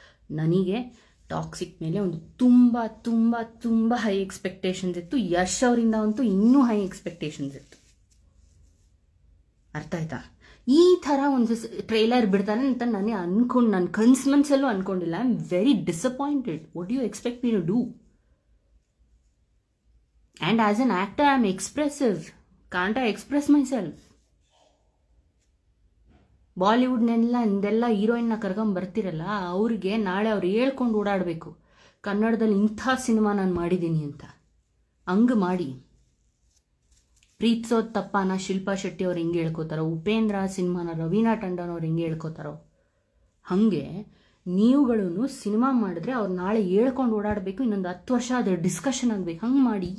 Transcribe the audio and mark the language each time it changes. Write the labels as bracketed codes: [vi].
[kn] ನನಗೆ ಟಾಕ್ಸಿಕ್ ಮೇಲೆ ಒಂದು ತುಂಬ ತುಂಬ ತುಂಬ ಹೈ ಎಕ್ಸ್ಪೆಕ್ಟೇಷನ್ಸ್ ಇತ್ತು. ಯಶ್ ಅವರಿಂದ ಅಂತೂ ಇನ್ನೂ ಹೈ ಎಕ್ಸ್ಪೆಕ್ಟೇಷನ್ಸ್ ಇತ್ತು. ಅರ್ಥ ಆಯ್ತಾ? ಈ ಥರ ಒಂದು ಟ್ರೈಲರ್ ಬಿಡ್ತಾರೆ ಅಂತ ನನ್ನ ಕನ್ಸ್ಮನ್ಸಲ್ಲೂ ಅನ್ಕೊಂಡಿಲ್ಲ. [en] I am very disappointed. What you expect me to do? And as an actor, I am expressive. Can't I express myself? [kn] ಬಾಲಿವುಡ್ನೆಲ್ಲ ಹೀರೋಯಿನ್ನ ಕರ್ಕೊಂಬರ್ತಿರಲ್ಲ, ಅವ್ರಿಗೆ ನಾಳೆ ಅವ್ರು ಹೇಳ್ಕೊಂಡು ಓಡಾಡಬೇಕು, ಕನ್ನಡದಲ್ಲಿ ಇಂಥ ಸಿನಿಮಾ ನಾನು ಮಾಡಿದ್ದೀನಿ ಅಂತ. ಹಂಗೆ ಮಾಡಿ. ಪ್ರೀತಿಸೋದು ತಪ್ಪನ ಶಿಲ್ಪಾ ಶೆಟ್ಟಿ ಅವ್ರು ಹೆಂಗೆ ಹೇಳ್ಕೊತಾರೋ, ಉಪೇಂದ್ರ ಸಿನಿಮಾನ ರವೀನಾ ಟಂಡನ್ ಅವ್ರು ಹೆಂಗೆ ಹೇಳ್ಕೊತಾರೋ, ಹಾಗೆ ನೀವುಗಳನ್ನು ಸಿನಿಮಾ ಮಾಡಿದ್ರೆ ಅವ್ರು ನಾಳೆ ಹೇಳ್ಕೊಂಡು ಓಡಾಡಬೇಕು, ಇನ್ನೊಂದು 10 ವರ್ಷ ಅದ್ರ ಡಿಸ್ಕಷನ್ ಆಗಬೇಕು. ಹಂಗೆ ಮಾಡಿ.